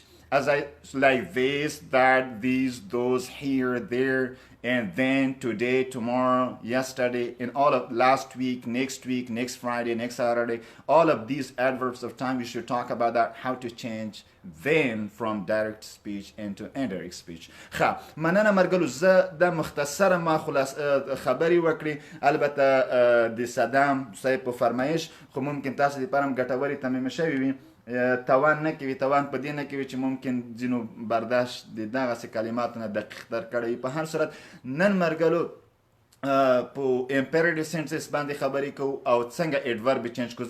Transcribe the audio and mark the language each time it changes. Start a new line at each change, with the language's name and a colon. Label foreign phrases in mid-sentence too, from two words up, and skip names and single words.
English: As I like this, that, these, those, here, there, and then, today, tomorrow, yesterday, and all of last week, next Friday, next Saturday, all of these adverbs of time, we should talk about that, how to change them from direct speech into indirect speech.
Pashto: مننه مرګلو زه د مختصره ما خلاص خبري وکړي البته د صدام صاحب په فرمایش خو ممکن تاسو لپاره هم ګټوري تمام شوي وي توان نه کوي توان په دې نه کوي چې ممکن ځینو برداشت د دغسې کلماتو نه دقیق در کړی په هر صورت نن مرګلو په
English: imperative sentences
Pashto: باندې خبرې کوو او څنګه ایډورب چینج کوو.